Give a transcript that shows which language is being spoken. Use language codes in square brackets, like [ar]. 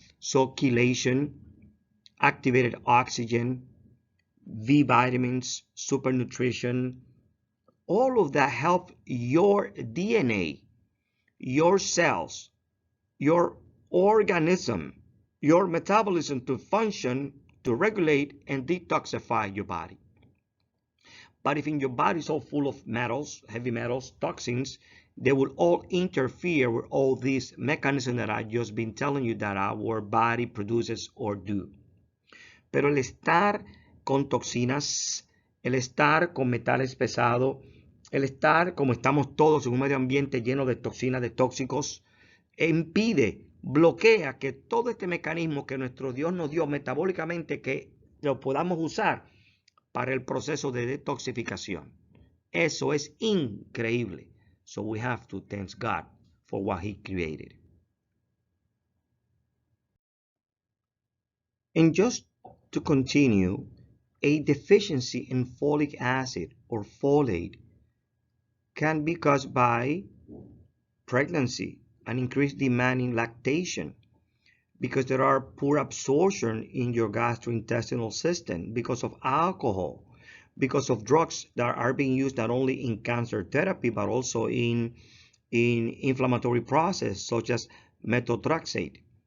[en] So chelation, activated oxygen, V vitamins, super nutrition, all of that help your DNA, your cells, your organism, your metabolism to function, to regulate and detoxify your body. But if in your body is all full of metals, heavy metals, toxins, they will all interfere with all these mechanisms that I've just been telling you that our body produces or do. [es] Pero el estar con toxinas, el estar con metales pesados, el estar como estamos todos en un medio ambiente lleno de toxinas, de tóxicos, impide, bloquea que todo este mecanismo que nuestro Dios nos dio metabólicamente, que lo podamos usar para el proceso de detoxificación. Eso es increíble. [en] So we have to thank God for what He created. And just to continue, a deficiency in folic acid or folate can be caused by pregnancy, an increased demand in lactation, because there are poor absorption in your gastrointestinal system, because of alcohol, because of drugs that are being used not only in cancer therapy but also in inflammatory process such as methotrexate.